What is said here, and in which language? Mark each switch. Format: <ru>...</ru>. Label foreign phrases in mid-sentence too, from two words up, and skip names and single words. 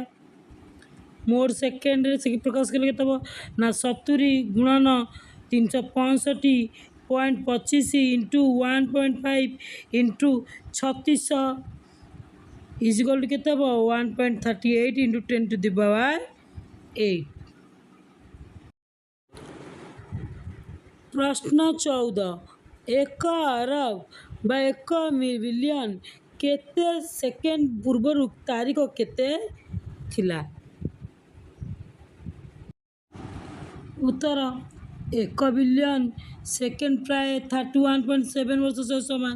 <or>ମୋଟ ସେକେଣ୍ଡରେ ସେ ପ୍ରକାଶ କଲେ କେତେ ହେବ ନା 70 ଗୁଣନ 365.25 × 1.5 × 3600</or> <en>is equal to</en> <or>କେତେ ହେବ 1.38 × 10</or> <en>to the power</en> <or>8। ପ୍ରଶ୍ନ 14 1 ଅରବ ବା 1 ବିଲିୟନ କେତେ ସେକେଣ୍ଡ ପୂର୍ବ ତାରିଖ କେତେ ଥିଲା? ଉତ୍ତର 1 ବିଲିୟନ ସେକେଣ୍ଡ ପ୍ରାୟ 31.7 ବର୍ଷ ସହ ସମାନ।</or>